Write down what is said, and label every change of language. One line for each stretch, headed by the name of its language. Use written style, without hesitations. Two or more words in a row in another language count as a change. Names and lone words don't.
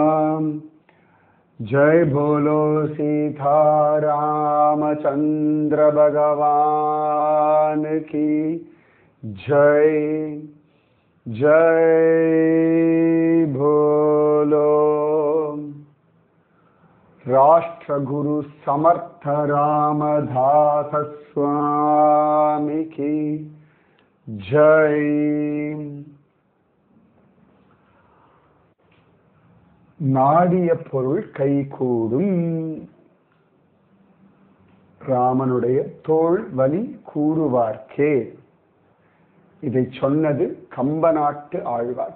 Hindi: जय बोलो सीता रामचंद्र भगवान की जय। जय बोलो राष्ट्र गुरु समर्थ रामदास स्वामी की जय।
Tamil: நாடிய பொருள் கைகூடும். ராமனுடைய தோள் வலி கூறுவார்க்கே. இதை சொன்னது கம்பநாட்டு ஆழ்வார்.